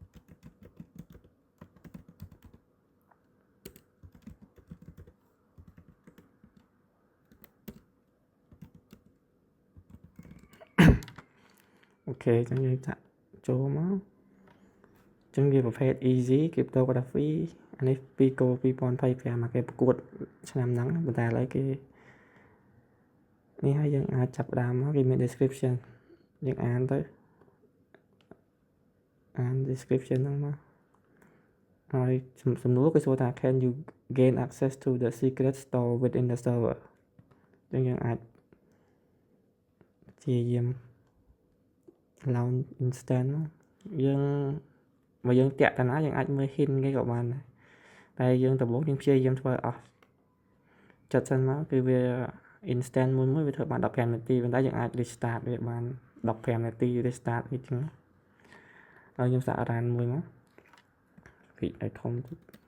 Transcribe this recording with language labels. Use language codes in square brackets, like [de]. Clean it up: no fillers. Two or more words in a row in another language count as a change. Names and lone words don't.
[km] អូខេចឹងយើងចាក់ចូលមកចឹងវាប្រភេទ [en] easy cryptography [km] អានេះពីគោ2025មកគេប្រកួតឆ្នាំហ្នឹងប៉ុន្តែឥឡូវគេនេះហើយយើងអាចចាប់ដើមមកគេមាន description យើងអានទៅ អាន description ហ្នឹងមកហើយសំណួរគេសួរថា [en] can you gain access to the secret store within the server [km] ចឹងយើងអាច ព្យាយាម [en] launch instant [km] យើងបើយើងតាក់តាណាយើងអាចមើល hint គេក៏បានដែរតែយើងដំបូងយើងព្យាយាមធ្វើអស់ចិត្តសិនមកគឺវា instant មួយវាធ្វើបាន15នាទីប៉ុន្តែយើងអាច restart វាបាន15នាទី restart អីចឹងហើយខ្ញុំសាក run មួយមកពីឲ្យធំតិច